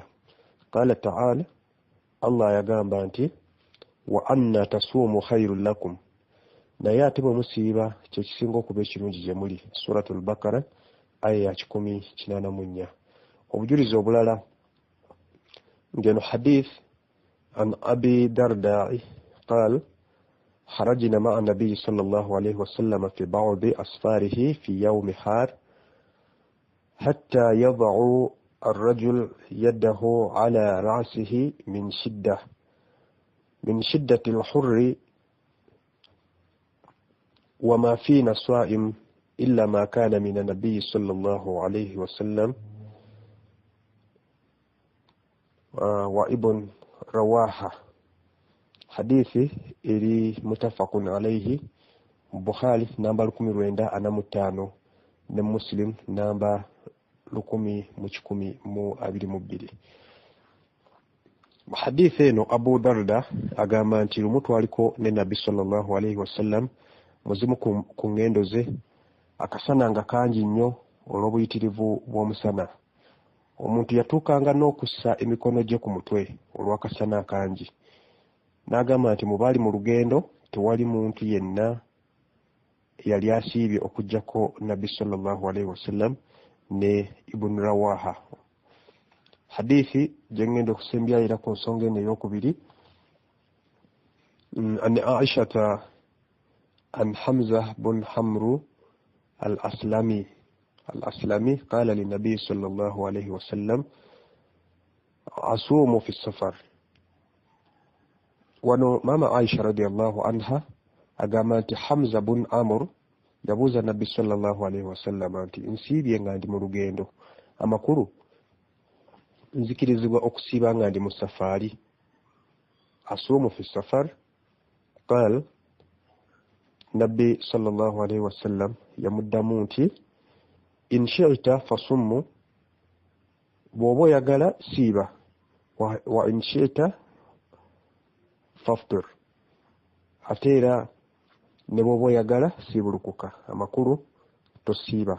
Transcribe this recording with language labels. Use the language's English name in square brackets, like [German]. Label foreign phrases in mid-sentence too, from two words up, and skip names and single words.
[Arabic] قال تعالى, [Ganda] Allah yagamba nti [Arabic] وأن تصوموا خير لكم, [Ganda] naye ate bwe musiiba kyekisinga okuba ekirungi gye muli. Suratul Bakara aya ya 184. Obujulizi obulala ngeno [Arabic] حديث عن أبي الدرداء قال خرجنا مع النبي صلى الله عليه وسلم في بعض أسفاره في يوم حار حتى يضع الرجل يده على رأسه من شدة الحر وما فينا صائم إلا ما كان من النبي صلى الله عليه وسلم وابن رواحة. [Ganda] Hadithi eri [Arabic] متفق عليه, [Ganda] Bukhari namba 1945 ne Muslim namba 1022. Hadithi eno Abu Darda agamba nti lumu twaliko ne Nabbi [Arabic] صلى الله عليه وسلم [Ganda] muzimu ku ngendo ze, akasana nga kangi nnyo olw'obuyitirivu bw'omusana. Omuntu yatuukanga n'okussa emikono gye ku mutwe olw'akasana kangi. N'agamba nti mu baali mu lugendo tewali muntu yenna yali asiibye okuggyako Nabbi [Arabic] صلى الله عليه وسلم [Ganda] ne Ibn Rawaha. Hadithi gye ngenda okusembya era ku nsonga eno ey'okubiri, [Arabic] عن عائشة عن حمزة بن عمرو الأسلمي قال للنبي صلى الله عليه وسلم أصوم في السفر. [Ganda] Wano mama Aisha radiyallahu anha agamba nti Hamza bin Amr yabuuza Nabbi [Arabic] صلى الله عليه وسلم [Ganda] nti nsiibye nga ndi mu lugendo, amakulu nzikirizibwa okusiiba nga ndi mu safaari. [Arabic] أصوم في السفر. [Ganda] Qal, Nabbi [Arabic] صلى الله عليه وسلم [Ganda] yamuddamu nti [Arabic] إن شئت فصم [Ganda] bwoba oyagala siiba [Arabic] وإن شئت فأفطر [Ganda] ate era ne bwoba oyagala siibulukuka amakulu tosiiba.